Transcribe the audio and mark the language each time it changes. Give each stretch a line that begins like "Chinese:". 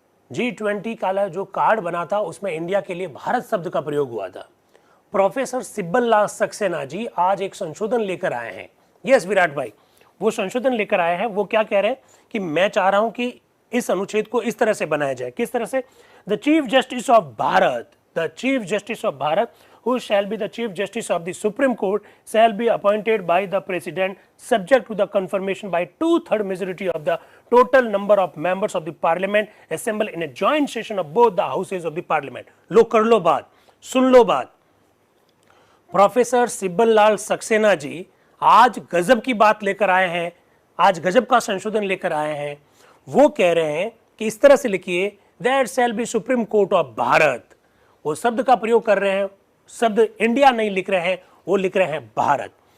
Hindi: G20 का जो card बना था उसमें इंडिया के लिए भारत शब्द का प्रयोग हुआ था। प्रोफेसर सिब्बल लाल सक्सेना जी आज एक संशोधन लेकर आए हैं। यस विराट भाई, वो संशोधन लेकर आए हैं। वो क्या कह रहे हैं कि मैं चाह रहा हूं कि इस अनुच्छेद को इस तरह से बनाया जाए। किस तरह से?
English: The chief justice of Bharat, the chief justice of Bharat, who shall be the chief justice of the Supreme Court, shall be appointed by the president subject to the confirmation by 2/3 majority of the total number of members of the parliament assembled in a joint session of both the houses of the parliament.
Hindi: लो कर लो बात, सुन लो बात। Professor Sibal लाल सक्सेना जी आज गजब की बात लेकर आए हैं, आज गजब का संशोधन लेकर आए हैं। वो कह रहे हैं कि इस तरह से लिखिए,
English: That shall be supreme court of Bharat.
Hindi: वो शब्द का प्रयोग कर रहे हैं, शब्द इंडिया नहीं लिख रहे हैं, वो लिख रहे हैं भारत।